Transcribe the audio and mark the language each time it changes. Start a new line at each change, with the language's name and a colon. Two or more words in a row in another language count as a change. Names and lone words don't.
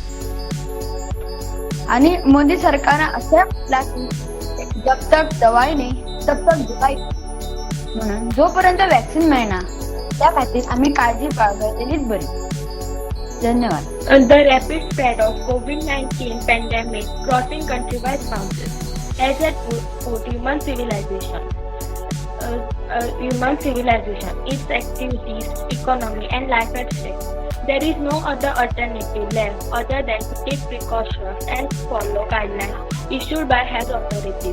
Konkani: आणि मोदी सरकारान अशें म्हटलां की
Hindi: जब तक दवाई नहीं तब तक दवाई
Konkani: म्हणून जोपर्यंत वॅक्सिन मेळना त्या खातीर आमी काळजी बाळगलेलीच बरी धन्यवाद.
English: The rapid spread of COVID-19 pandemic crossing countrywide boundaries has put human civilization, its activities, economy, and life at stake. There is no other alternative left other than to take precautions and follow guidelines issued by health authorities.